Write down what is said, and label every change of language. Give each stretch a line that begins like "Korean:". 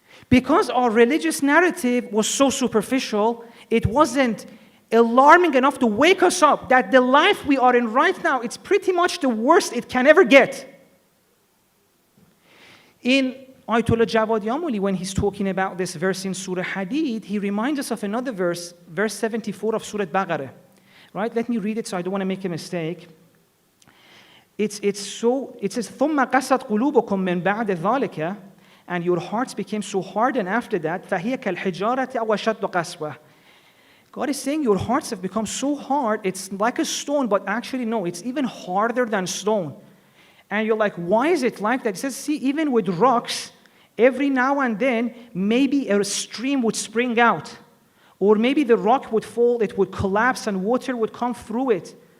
English: Because our religious narrative was so superficial, it wasn't alarming enough to wake us up that the life we are in right now, it's pretty much the worst it can ever get. In Ayatollah Jawad Yamuli, when he's talking about this verse in Surah Hadid, he reminds us of another verse, verse 74 of Surah Baqarah. Right? Let me read it so I don't want to make a mistake. It says,
Arabic: ثُمَّ قَسَتْ قُلُوبُكُم مِّن بَعْدِ ذَلِكَ,
English: and your hearts became so hardened after that,
Arabic: فَهِيَ كَالْحِجَارَةِ أَوْ أَشَدُّ قَسْوَةً.
English: God is saying your hearts have become so hard, it's like a stone, but actually no, it's even harder than stone. And you're like, why is it like that? It says, see, even with rocks, every now and then, maybe a stream would spring out. Or maybe the rock would fall, it would collapse, and water would come through it.